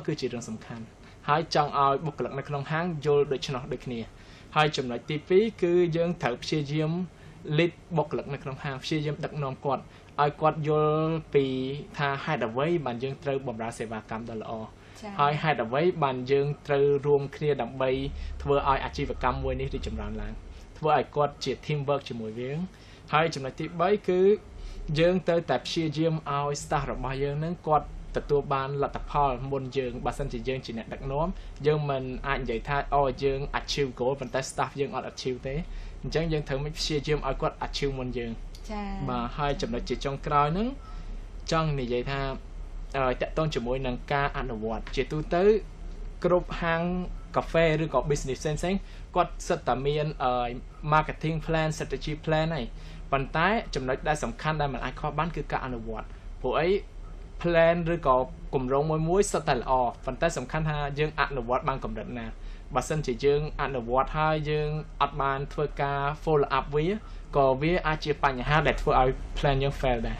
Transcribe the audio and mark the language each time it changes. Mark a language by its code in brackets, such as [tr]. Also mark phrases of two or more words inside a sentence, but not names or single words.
[km] គឺជារឿងសំខាន់ហើយចង់ឲ្យបុគ្គលិកនៅក្នុងហាងយល់ដូច្នោះដូចគ្នាហើយចំណុចទី2គឺយើងត្រូវព្យាយាម lead បុគ្គលិកនៅក្នុងហាងព្យាយាមដឹកនាំគាត់ឲ្យគាត់យល់ពីថាហេតុអ្វីបានយើងត្រូវបម្រើសេវាកម្មដ៏ល្អហើយហេតុអ្វីបានយើងត្រូវ រួមគ្នាដើម្បីធ្វើឲ្យអាជីវកម្មមួយនេះរីកចម្រើនឡើងធ្វើឲ្យគាត់ជា [en] team work [km] ជាមួយយើងហើយចំណុចទី3គឺយើងត្រូវតែព្យាយាមឲ្យ staff របស់យើងនឹងគាត់ទទួលបានលទ្ធផលមុនយើងបើសិនជា យើងជាអ្នកដឹកនាំយើងមិនអាចនិយាយថាយើង [en] achieve goal [km] ប៉ុន្តែ staff យើងអត់ achieve ទេអញ្ចឹងយើងត្រូវព្យាយាមឲ្យគាត់ achieve មុនយើងចា៎បាទហើយចំណុចជាចុង ក្រោយហ្នឹងចង់និយាយថាតកតងជាមួយនឹងការអនុវត្តជាទូទៅគ្រប់ហាងកាហ្វេឬ ក៏ business ផ្សេងៗគាត់សិតតែមាន [en] marketing plan strategy plan [km] ហើយប៉ុន្តែចំណុចដែលសំខាន់ដែលមិនអាចខុសបានគឺការអនុវត្តព្រោះអី plan ឬក៏គម្រោងមួយសុទ្ធតែល្អប៉ុន្តែសំខាន់ថាយើងអនុវត្តបានកម្រិតណាបើសិនជាយើងអនុវត្តហើយយើងអត់បានធ្វើការ [en] follow up [km] វាក៏វាអាចជាបញ្ហាដែលធ្វើឲ្យ plan យើង fail ដែរ